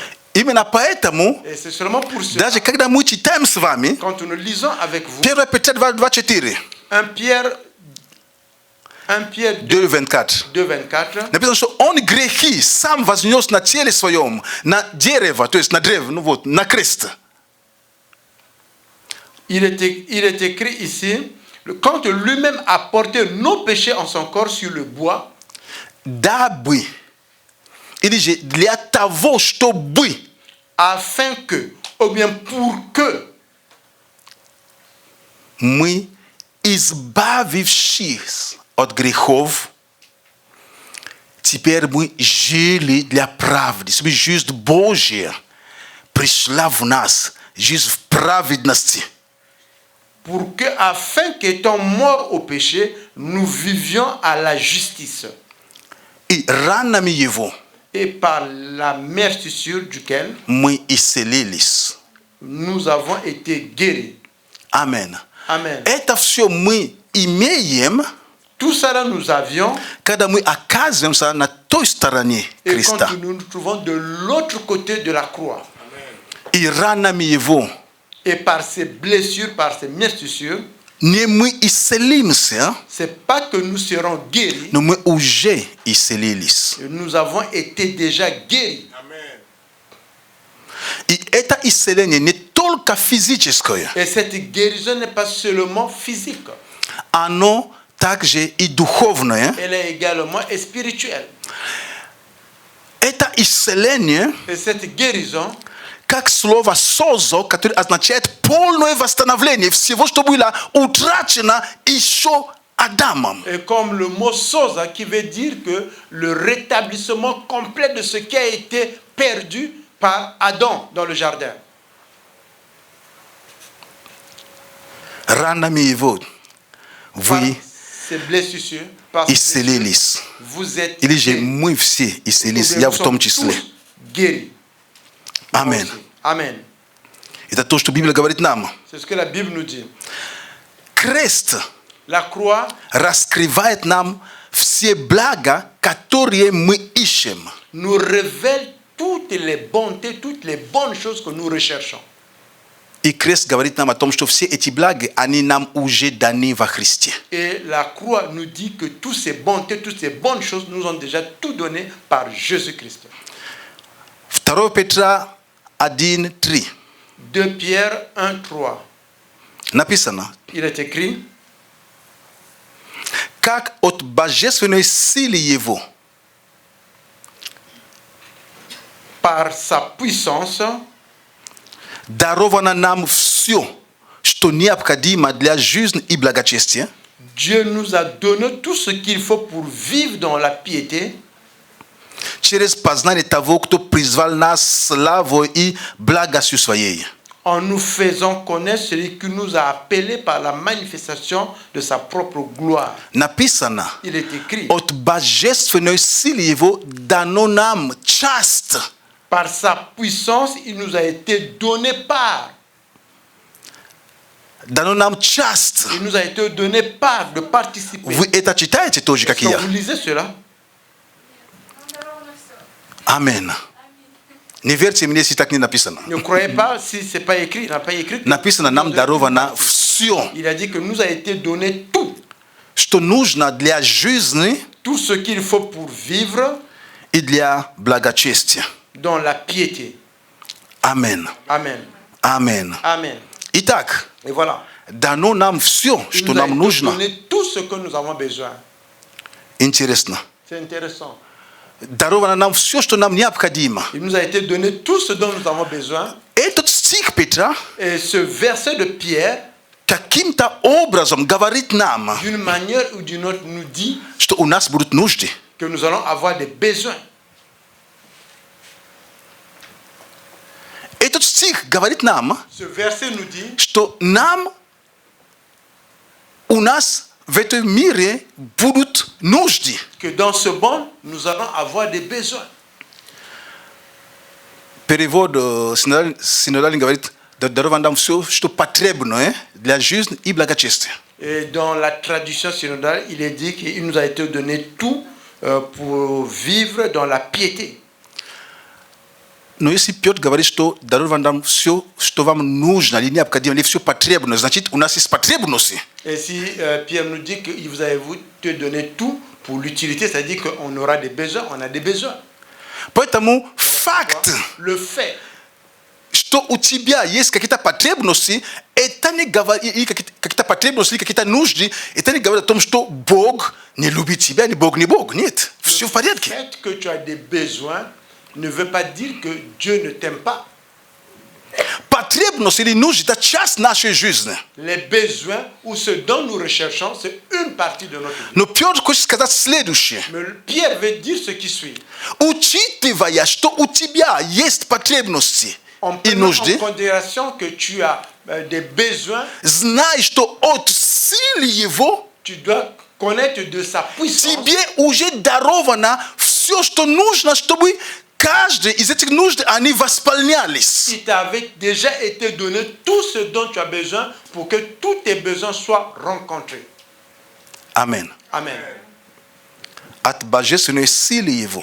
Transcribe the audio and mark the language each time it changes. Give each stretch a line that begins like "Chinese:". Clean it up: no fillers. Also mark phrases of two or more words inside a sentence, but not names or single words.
Russian: Именно поэтому,
French: Et c'est seulement pour cela,
Russian: даже когда мы читаем с вами,
French: quand nous lisons avec vous,
Russian: 1 Петра 2:4,
French: 1 Pierre 2:24, 2:24,
Russian: написано, что Он грехи сам вознес на теле своем, на дерево, то есть на древо, на крест.
French: il est écrit ici, quand lui-même a porté nos péchés en son corps sur le bois,
Russian: Дабы, или же для того, чтобы
French: afin que, ou bien pour que,
Russian: мы, избавившись от грехов, теперь мы жили для правды, чтобы жизнь Божья пришла в нас, жизнь в праведности.
French: pour que, afin qu'étant morts au péché, nous vivions à la justice.
Russian: И ранами Его
French: Et par la meurtrissure duquel
Russian: мы исцелились.
French: nous avons été guéris.
Russian: Аминь.
French: Amen.
Russian: Это все мы имеем,
French: Tout ça, nous avions,
Russian: когда мы оказываемся на той стороне
French: et
Russian: креста.
French: quand nous nous trouvons de l'autre côté de la croix.
Russian: И ранами Его
French: Et par ces blessures, par ces meurtrissures,
Russian: не мы исцелимся,
French: c'est pas que nous serons guéris,
Russian: но мы уже исцелились.
French: nous avons été déjà guéris.
Russian: И это исцеление не только физическое.
French: Et cette guérison n'est pas seulement physique.
Russian: А также и духовное.
French: Elle est également spirituelle.
Russian: Это исцеление,
French: Et cette guérison,
Russian: как слово «созо», которое означает полное восстановление всего, что было утрачено еще Адамом.
French: et comme le mot sosa qui veut dire que le rétablissement complet de ce qui a été perdu par Adam dans le jardin.
Russian: Ранами его
French: Par
Russian: вы
French: ces blessures, par ces blessures,
Russian: исцелились.
French: vous êtes
Russian: Или же
French: guéris.
Russian: мы все исцелились,
French: Nous
Russian: я в
French: sommes
Russian: том числе.
French: tous guéris.
Russian: Amen.
French: Nous aussi.
Russian: Amen. Это то, что Библия говорит нам.
French: C'est ce que la Bible nous dit.
Russian: Крест
French: La croix
Russian: раскрывает нам все блага, которые мы ищем.
French: nous révèle toutes les bontés, toutes les bonnes choses que nous recherchons.
Russian: И крест говорит нам о том, что все эти блага, они нам уже даны во Христе.
French: Et la croix nous dit que toutes ces bontés, toutes ces bonnes choses nous ont déjà tout donné par Jésus-Christ.
Russian: 2 Петра 1:3.
French: 2 Pierre 1:3.
Russian: Написано:
French: Il est écrit:
Russian: как от божественной силы Его
French: par sa puissance,
Russian: даровано нам все, что необходимо для жизни и благочестия,
French: Dieu nous a donné tout ce qu'il faut pour vivre dans la piété,
Russian: через познание того, кто призвал нас славой и благостью Своей.
French: en nous faisant connaître celui qui nous a appelés par la manifestation de sa propre gloire.
Russian: Написано:
French: Il est écrit:
Russian: от божественной силы Его дано нам часть.
French: par sa puissance, il nous a été donné part.
Russian: Дано нам часть.
French: Il nous a été donné part de participer.
Russian: Вы это читаете тоже, как и
French: Est-ce
Russian: я?
French: que vous lisez cela?
Russian: Амен. Не верьте мне, если так не написано.
French: Ne croyez pas si c'est pas écrit. Il n'a pas écrit. que
Russian: Написано: нам даровано все,
French: Il a dit que nous a été donné tout.
Russian: что нужно для жизни
French: Tout ce qu'il faut pour vivre
Russian: и для благочестия.
French: dans la piété.
Russian: Амен.
French: Amen.
Russian: Амен.
French: Amen.
Russian: Итак,
French: Et voilà.
Russian: дано нам все,
French: Il
Russian: что
French: nous a
Russian: нам
French: été
Russian: нужно.
French: donné tout ce que nous avons besoin.
Russian: Интересно.
French: C'est intéressant.
Russian: Даровано нам все, что нам необходимо.
French: Il nous a été donné tout ce dont nous avons besoin.
Russian: Этот стих Петра
French: Et ce verset de Pierre,
Russian: каким-то образом говорит нам,
French: d'une manière ou d'une autre, nous dit
Russian: что у нас будут нужды.
French: que nous allons avoir des besoins.
Russian: Этот стих говорит нам,
French: Ce verset nous dit
Russian: что нам, у нас в этом мире будут нужды.
French: que dans ce monde, nous allons avoir des besoins.
Russian: Перевод синодальный говорит: даровано нам все, что потребно для жизни и благочестия.
French: Et dans la traduction synodale, il est dit qu'il nous a été donné tout pour vivre dans la piété.
Russian: Но если Петр говорит, что даровано нам все, что вам нужно, или необходимо, или все потребно, значит, у нас есть потребности.
French: Et si Pierre nous dit qu'il vous a te donné tout pour l'utilité, c'est-à-dire qu'on aura des besoins, on a des besoins.
Russian: Поэтому факт,
French: Le fait
Russian: что у тебя есть какие-то потребности, это не говорит, или какие-то потребности, или какие-то нужды, это не говорит о том, что Бог не любит тебя, или Бог не Бог. Нет, все в порядке.
French: le fait que tu as des besoins ne veut pas dire que Dieu ne t'aime pas.
Russian: Потребность или нужды – это часть нашей жизни.
French: Les besoins ou ce dont nous recherchons, c'est une partie de notre vie.
Russian: Но Петр хочет сказать следующее.
French: Mais Pierre veut dire ce qui suit.
Russian: Учитывая, что у тебя есть потребности
French: En
Russian: и
French: prenant en
Russian: нужды,
French: considération que tu as des besoins,
Russian: знай, что от силы Его
French: tu dois connaître de sa puissance.
Russian: тебе уже даровано все, что нужно, чтобы каждый из этих нужд, они восполнялись.
French: Il t'avait déjà été donné tout ce dont tu as besoin pour que tous tes besoins soient rencontrés.
Russian: Amen.
French: Amen.
Russian: От божественной силы Его.